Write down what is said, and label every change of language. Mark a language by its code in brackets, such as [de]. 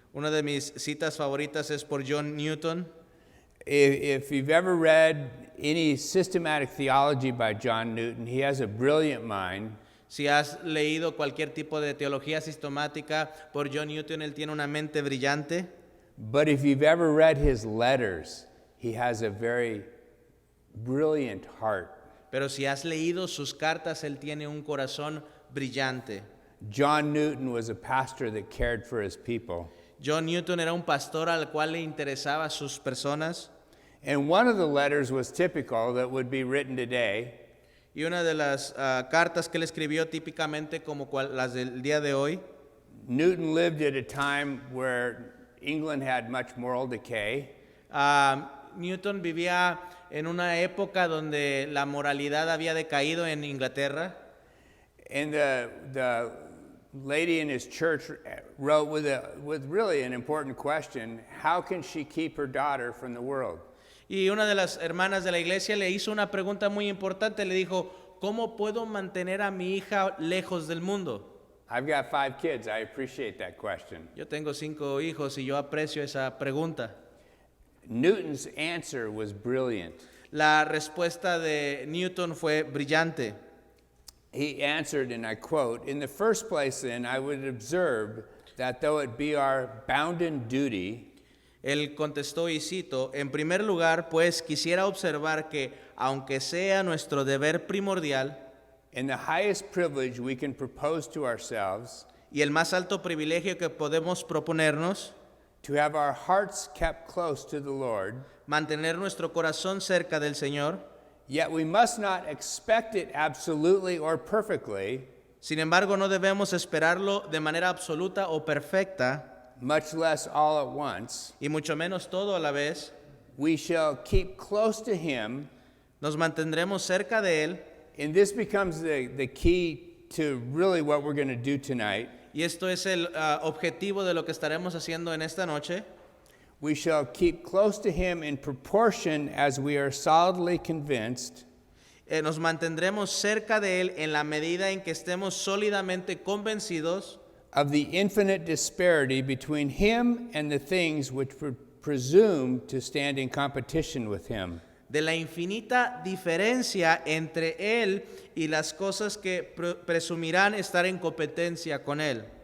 [es] una de mis citas favoritas es por John Newton. [en] If you've ever read any systematic theology by John Newton, he has a brilliant mind. [es] Si has leído cualquier tipo de teología sistemática por John Newton, él tiene una mente brillante. [en] But if you've ever read his letters, he has a very brilliant heart. [es] Pero si has leído sus cartas, él tiene un corazón brillante. [en] John Newton was a pastor that cared for his people. [es] John Newton era un pastor al cual le interesaba a sus personas. [en] And one of the letters was typical that would be written today. [es] Y una de las cartas que él escribió típicamente como las del día de hoy. [en] Newton lived at a time where England had much moral decay. [es] Newton vivía en una época donde la moralidad había decaído en Inglaterra. [en] And the lady in his church wrote with really an important question: how can she keep her daughter from the world? [es] Y una de las hermanas de la iglesia le hizo una pregunta muy importante. Le dijo, ¿cómo puedo mantener a mi hija lejos del mundo? [en] I've got 5 kids. I appreciate that question. [es] Yo tengo 5 hijos y yo aprecio esa pregunta. [en] Newton's answer was brilliant. [es] La respuesta de Newton fue brillante. [en] He answered, and I quote, "In the first place, then, I would observe that though it be our bounden duty," [es] Él contestó y cito, en primer lugar, pues quisiera observar que, aunque sea nuestro deber primordial, [en] "in the highest privilege we can propose to ourselves, [es] y el más alto privilegio que podemos proponernos, [en] to have our hearts kept close to the Lord, [es] mantener nuestro corazón cerca del Señor, [en] yet we must not expect it absolutely or perfectly, [es] sin embargo no debemos esperarlo de manera absoluta o perfecta, [en] much less all at once. [es] y mucho menos todo a la vez. [en] We shall keep close to Him," [es] Nos mantendremos cerca de Él, [en] and this becomes the key to really what we're going to do tonight. [es] y esto es el objetivo de lo que estaremos haciendo en esta noche. [en] We shall keep close to Him in proportion as we are solidly convinced [es] Nos mantendremos cerca de Él en la medida en que estemos sólidamente convencidos [en] of the infinite disparity between Him and the things which presume to stand in competition with Him. [es] de la infinita diferencia entre Él y las cosas que presumirán estar en competencia con Él.